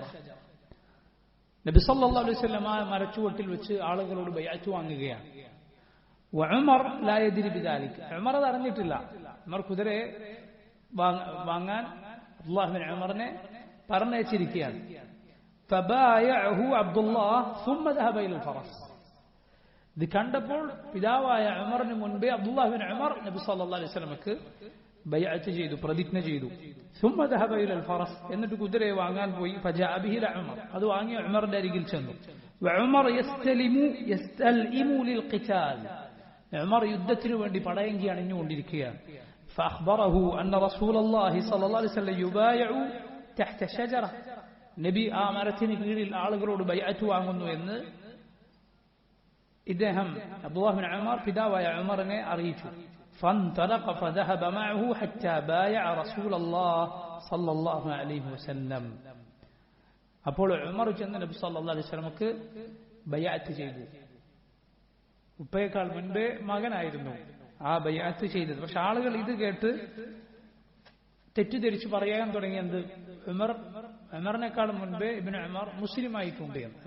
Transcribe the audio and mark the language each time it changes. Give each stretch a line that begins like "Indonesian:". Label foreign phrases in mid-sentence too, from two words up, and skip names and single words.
Malayalam: നബി
Arabic: صلى الله عليه وسلم
Malayalam: ആ മരച്ചുവട്ടിൽ വെച്ച് ആളുകളോട് ബൈഅത്ത് വാങ്ങുകയാണ്.
Arabic: وعمر لا يدري بذلك.
Malayalam: ഉമർ അത് അറിഞ്ഞിട്ടില്ല. ഉമർ കുതിരയെ വാങ്ങാൻ അബ്ദുല്ലാഹ് ഇബ്നു ഉമറിനെ പറഞ്ഞയച്ചിരിക്കുകയാണ്.
Arabic: فبايعه عبد الله ثم ذهب الى الفرس.
Malayalam: ഇത് കണ്ടപ്പോൾ പിതാവായ ഉമറിന് മുൻപേ അബ്ദുല്ലാഹ് ഇബ്നു ഉമർ നബി
Arabic: صلى الله عليه وسلم
Malayalam: ബൈഅത്ത് ചെയ്തു, പ്രതിജ്ഞ ചെയ്തു.
Arabic: ثم ذهب الى الفرس.
Malayalam: എന്നിട്ട് കുതിരയെ വാങ്ങാൻ പോയി.
Arabic: فجاء به عمر.
Malayalam: അത് വാങ്ങി ഉമറിന്റെ അരികിൽ ചെന്നു.
Arabic: وعمر يستلئم للقتال.
Malayalam: ഉമർ യുദ്ധത്തിനു വേണ്ടി പടയങ്കി അണിഞ്ഞുകൊണ്ടിരിക്കുകയാണ്.
Arabic: فأخبره أن رسول الله صلى الله عليه وسلم يبايع تحت شجرة.
Malayalam: നബി ആ മരത്തിന് കീഴിൽ ആളുകളോട് ബൈഅത്ത് വാങ്ങുന്നു എന്ന് ഇദ്ദേഹം അബ്ദുല്ലാഹ് ഇബ്നു ഉമർ പിതാവായ ഉമറിനെ അറിയിച്ചു.
Arabic: فانطلق فذهب معه حتى بايع رسول الله صلى الله عليه وسلم.
Malayalam: അപ്പോൾ ഉമർ ചെന്ന് നബി
Arabic: صلى الله عليه وسلم
Malayalam: ബൈഅത്ത് ചെയ്തു. ഉപ്പയേക്കാൾ മുൻപേ മകനായിരുന്നു ആ ബൈഅത്ത് ചെയ്തത്. പക്ഷെ ആളുകൾ ഇത് കേട്ട് തെറ്റിദ്ധരിച്ച് പറയാൻ തുടങ്ങിയത് ഉമറിനേക്കാളും മുൻപേ ഇബ്നു ഉമർ മുസ്ലിമായിട്ടുണ്ട് എന്ന്.